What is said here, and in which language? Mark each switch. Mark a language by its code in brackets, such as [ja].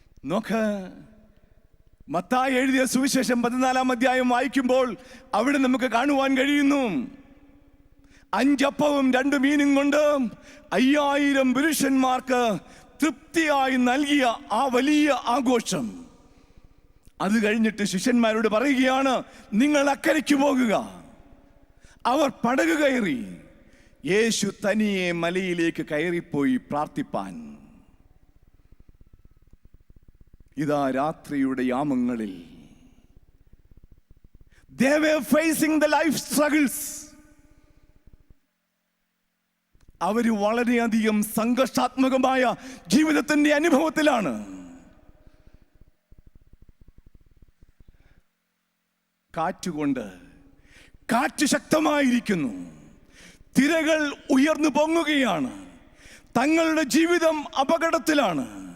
[ml] നോക്ക്, മത്തായി എഴുതിയ സുവിശേഷം 14-ാം അധ്യായം വായിക്കുമ്പോൾ അവിടെ നമുക്ക് കാണുവാൻ കഴിയുന്നു, 5 അപ്പവും 2 മീനും കൊണ്ട് 5000 പുരുഷന്മാർക്ക് തൃപ്തിയായി നൽകിയ ആ വലിയ ആഘോഷം. അത് കഴിഞ്ഞിട്ട് ശിഷ്യന്മാരോട് പറയുകയാണ്, നിങ്ങൾ അക്കരയ്ക്ക് പോകുക. അവർ പടക് കയറി യേശു തനിയെ മലയിലേക്ക് കയറിപ്പോയി പ്രാർത്ഥിപ്പാൻ. ഇതാ രാത്രിയുടെ യാമങ്ങളിൽ [en] they were facing the life struggles. [ml] അവര് വളരെയധികം സംഘർഷാത്മകമായ ജീവിതത്തിന്റെ അനുഭവത്തിലാണ്. കാറ്റുകൊണ്ട്, കാറ്റ് ശക്തമായിരിക്കുന്നു, തിരകൾ ഉയർന്നു പൊങ്ങുകയാണ്, തങ്ങളുടെ ജീവിതം അപകടത്തിലാണ്.